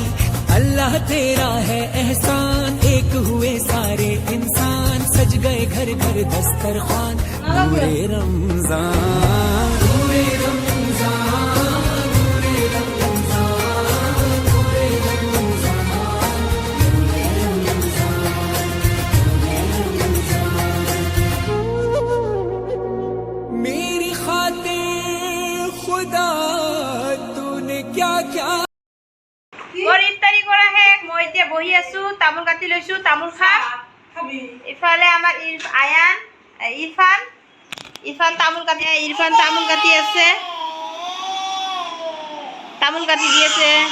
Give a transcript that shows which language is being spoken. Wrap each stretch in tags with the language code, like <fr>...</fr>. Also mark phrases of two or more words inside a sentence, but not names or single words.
<hi>अल्लाह तेरा है एहसान, एक हुए सारे इंसान, सज गए घर घर दस्तरखान, नूरे रमजान नूरे रमजान नूरे रमजान नूरे रमजान। मेरी खातिर खुदा तूने क्या क्या।</hi> <as>মোৰ ইফতাৰী কৰা শেষ, মই এতিয়া বহি আছো, তামোল কাটি লৈছো, তামোল খাম। ইফালে আমাৰ ইৰফান তামোল কাটি আছে, তামোল কাটি দি আছে।</as>